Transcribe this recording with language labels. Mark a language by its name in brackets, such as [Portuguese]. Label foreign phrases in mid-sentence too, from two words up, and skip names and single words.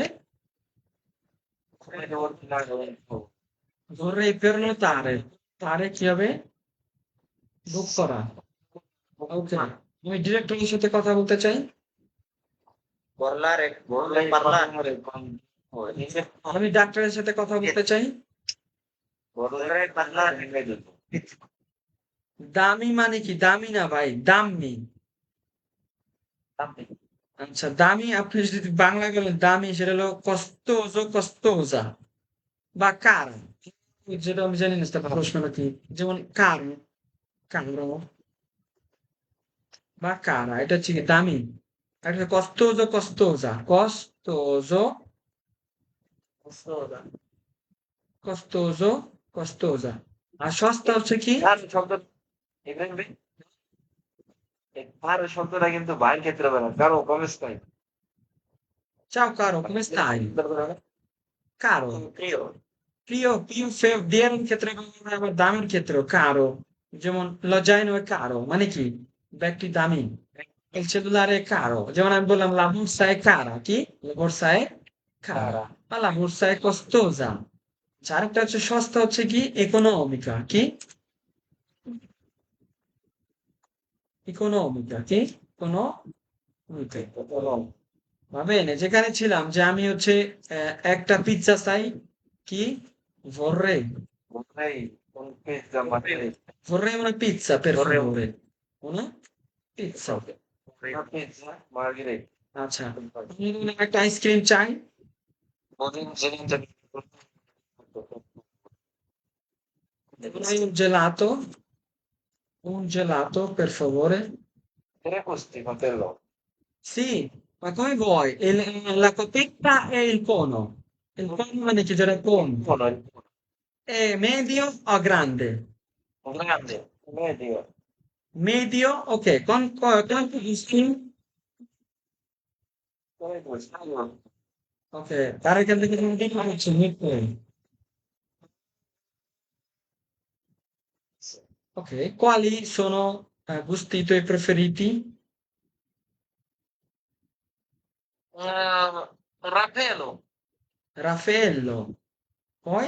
[Italian] come devo ordinare un vorrei prenotare, [Bangla] তারে কি হবে? বুক করা। ওকে, আমি ডিরেক্টরের সাথে কথা বলতে চাই। [Italian] vorrei parlare con [Bangla] আমি ডাক্তারের সাথে কথা বলতে চাই। [Italian] vorrei parlare con il medico [Bangla] দামি মানে কি? দামি না ভাই, দামি। আচ্ছা, দামি আপনি যদি বাংলা বলেন দামি, সেটা হলো [Italian] costoso, costosa [Bangla] বা কার, যেটা আমি জানি না সেটা প্রশ্নটা কি। যেমন কার, কারো বা কারা, এটা হচ্ছে কি দামি। আর এটা [Italian] costoso, costosa, costoso, costosa costoso, costosa। [Bangla] আর সস্তা হচ্ছে কি? caro শব্দ এখানে এই caro শব্দটা কিন্তু ভাইয়ের ক্ষেত্রে হবে না [Italian] caro come stai Ciao caro, come stai? Caro, [Bangla] প্রিয় প্রিয় ডিয়ার ক্ষেত্রে ব্যবহার হয়, আবার দামের ক্ষেত্রেও কারো। যেমন লজাইনো [Italian] è caro [Bangla] মানে কি? ব্যাগটি দামি। [Italian] Il cellulare è caro, [Bangla] যেমন আমি বললাম [Italian] la borsa è cara, [Bangla] কি? [Italian] La borsa è cara, cara ma la borsa è costosa। [Bangla] আচ্ছা, আরেকটা হচ্ছে সস্তা হচ্ছে কি? [Italian] economica, কি? economica, কি? economica। va bene, [Bangla] যেখানে ছিলাম যে আমি হচ্ছে একটা পিৎজা চাই, কি? [Italian] vorrei vorrei un pizza margherita vorrei una pizza per vorrei favore, una pizza। una pizza margherita [Bangla] আচ্ছা, আমি ধরুন একটা আইসক্রিম চাই। [Italian] vorrei un gelato per favore। tre gusti fratello Sì, ma come vuoi? La copetta e il cono. Il cono [Bangla] মানে কি? যেটা কোন? [Italian] buono È medio o grande? un grande medio Medio, ok. Quanto gusti? tre gusti [Bangla] Ok, তার এখান থেকে তুমি কি পাচ্ছ? নিতে। [Italian] Ok, quali sono gusti tuoi preferiti? Raffaello Raffaello. Poi?